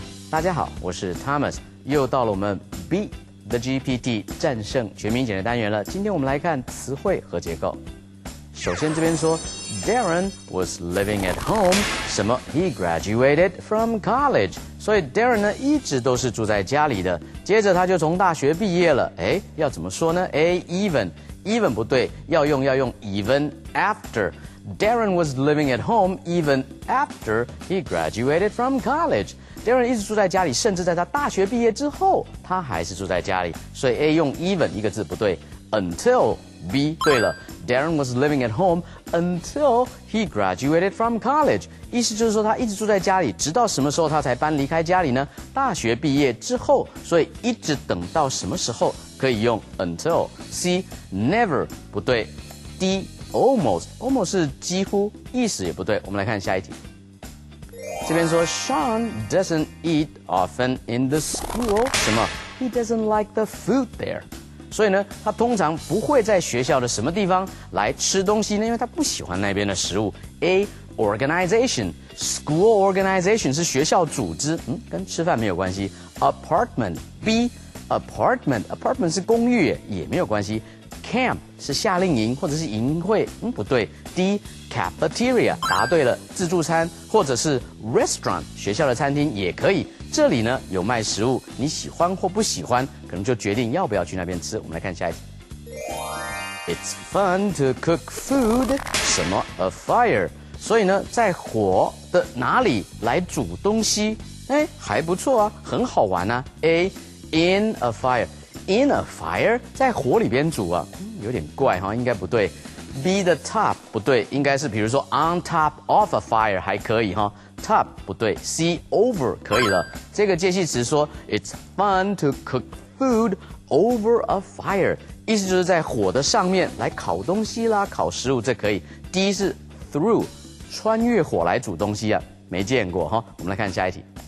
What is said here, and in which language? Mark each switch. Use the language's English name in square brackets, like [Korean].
[Chinese] 大家好，我是 Thomas， 又到了我们 Beat the GPT 战胜全民检的单元了。今天我们来看词汇和结构。首先这边说 [English] Darren was living at home， [Chinese] 什么 [English] He graduated from college， [Chinese] 所以 Darren 呢一直都是住在家里的。接着他就从大学毕业了。要怎么说呢？ [English] even [Chinese] 不对，要用 [English] even after。Darren was living at home even after he graduated from college. [Chinese] Darren 一直住在家里，甚至在他大学毕业之后，他还是住在家里。所以 A 用 even 一个字不对。 [English] Until B [Chinese] 对了 [English] ，Darren was living at home until he graduated from college. [Chinese] 意思就是说他一直住在家里，直到什么时候他才搬离开家里呢？大学毕业之后，所以一直等到什么时候可以用 until。 C never 不对。 D almost 是几乎，意思也不对。我们来看下一题。这边说 [English] Sean doesn't eat often in the school， [Chinese] 什么 [English] ？He doesn't like the food there。 [Chinese] 所以呢，他通常不会在学校的什么地方来吃东西呢？因为他不喜欢那边的食物。A organization school organization 是学校组织，跟吃饭没有关系。 Apartment B apartment 是公寓也没有关系。 Camp 是夏令营或者是营会，不对。D cafeteria 答对了，自助餐或者是 restaurant 学校的餐厅也可以。这里呢有卖食物，你喜欢或不喜欢，可能就决定要不要去那边吃。我们来看下一题。 [English] It's fun to cook food， 什么 a fire？ [Chinese] 所以呢，在火的哪里来煮东西？还不错啊，很好玩啊。 A in a fire。In a fire 在火里边煮啊，有点怪哈，应该不对。 B 的 top 不对，应该是比如说 on top of a fire 还可以哈。 top 不对 ，C over 可以了。这个介系词说 [English] It's fun to cook food over a fire， [Chinese] 意思就是在火的上面来烤东西啦，烤食物，这可以。 D 是 through， 穿越火来煮东西啊，没见过哈。我们来看下一题。